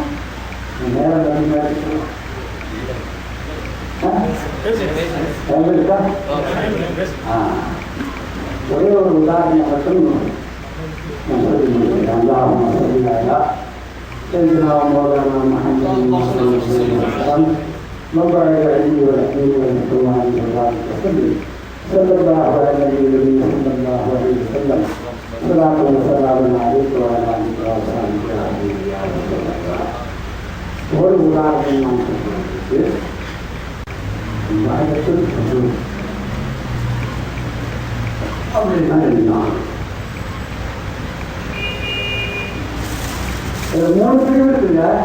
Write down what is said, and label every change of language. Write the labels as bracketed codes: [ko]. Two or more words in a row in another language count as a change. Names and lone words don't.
[ta] நேரம் ஒரே ஒரு உதாரணம் மட்டும் நான் சொல்லி முடிக்கிறேன். [ar] اللهم صل على سيدنا مولانا محمد مبارك عليه ورحمه ورحمه الله وسلم صلى الله على النبي صلى الله عليه وسلم صلاة وسلام عليك وعلى آلك وصحبك يا رسول الله. [ta] ஒரு உதாரணம் நாம் சொல்வதற்கு வாதத்தில் சொல்லுவோம் அப்படின்னா என்ன? மூணு பிரிவு இருக்குங்க.